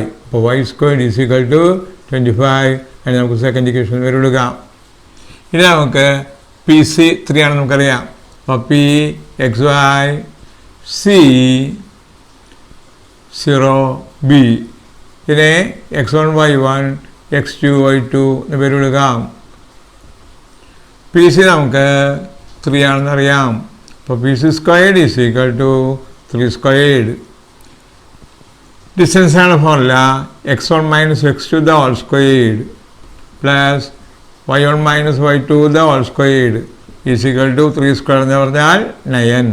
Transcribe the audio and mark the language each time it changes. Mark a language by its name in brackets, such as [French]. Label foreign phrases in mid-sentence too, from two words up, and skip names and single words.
[Malayalam] അപ്പോൾ y² = 25. അതിന് നമുക്ക് [English] second equation [Malayalam] വരെ എടുക്കാം. ഇനി നമുക്ക് PC3 ആണെന്ന് നമുക്കറിയാം. അപ്പോൾ PXY C0B. ഇതിനെ x1 y1 x2 y2 എന്ന് പേര് കൊടുക്കാം. PC നമുക്ക് 3 ആണെന്നറിയാം. അപ്പോൾ PC² = 3 സ്ക്വയേർഡ്. ഡിസ്റ്റൻസ് ആണ് ഫോർമുല. x1 - x2² പ്ലസ് y1 - y2² = 3 സ്ക്വയർ എന്ന് പറഞ്ഞാൽ 9.